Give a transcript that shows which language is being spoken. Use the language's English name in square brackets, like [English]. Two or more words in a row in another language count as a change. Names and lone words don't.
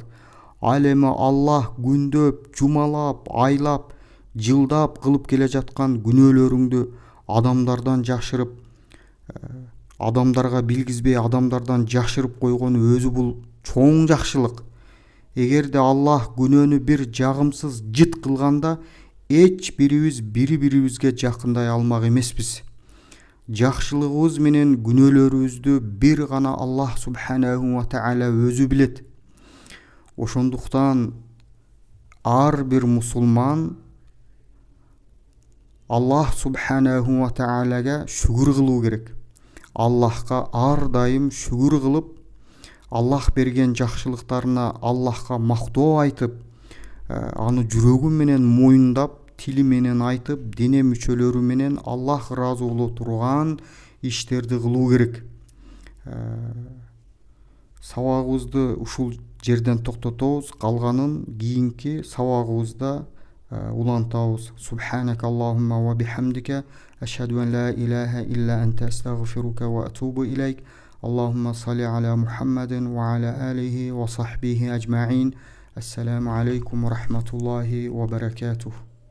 [Kyrgyz] Ал эми Аллах күндөп, жумалап, айлап, жылдап кылып келе жаткан күнөөлөрүңдү адамдардан жашырып, адамдарга билгизбей, адамдардан жашырып койгону өзү бул чоң жакшылык. Эгерде Аллах күнөөнү бир жагымсыз жыт кылганда, эч бирибиз бири-бирибизге жакындай алмак эмеспиз. Жакшылыгыбыз менен күнөөлөрүбүздү бир гана Аллах [Arabic] سبحانه وتعالى [Kyrgyz] өзү билет. Ошондуктан ар бир мусулман Аллах [Arabic] سبحانه وتعالى [Kyrgyz] шүгүр кылуу керек. Аллахка ар дайым шүгүр кылып, Аллах берген жакшылыктарына Аллахка мактоо айтып, аны жүрөгү менен моюндап, тили менен айтып, дене мүчөлөрү менен Аллах ыраазы боло турган иштерди кылуу керек. Сабагыбызды ушул жерден токтотобуз, калганын кийинки сабагыбызда улантабыз. [Arabic] سبحانك اللهم وبحمدك أشهد أن لا إله إلا أنت أستغفرك وأتوب إليك. اللهم صل على محمد وعلى آله وصحبه أجمعين. السلام عليكم ورحمة الله وبركاته.